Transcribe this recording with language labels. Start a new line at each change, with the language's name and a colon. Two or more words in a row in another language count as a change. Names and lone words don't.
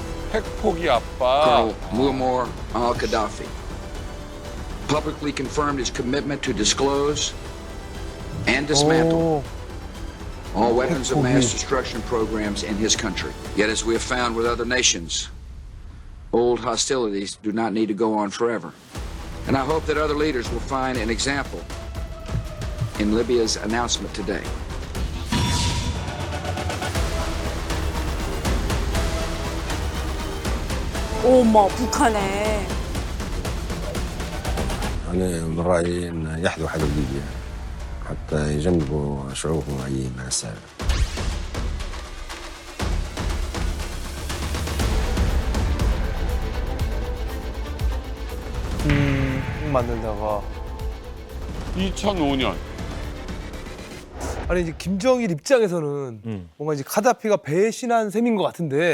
Korean: 핵포기 아빠.
English: Colonel Muammar al-Gaddafi publicly confirmed his commitment to disclose and dismantle all weapons of mass destruction programs in his country. Yet, as we have found with other nations, old hostilities do not need to go on forever. And I hope that other leaders will find an example in Libya's announcement today.
Korean: 어머, 북한에.
Arabic: أنا من رأيي أن يحذو حذو ليبيا حتى يجنبوا شعوبهم أي مأساة.
Korean: 만들다가 2005년. 아니 이제 김정일 입장에서는 뭔가 이제 카다피가 배신한 셈인 것 같은데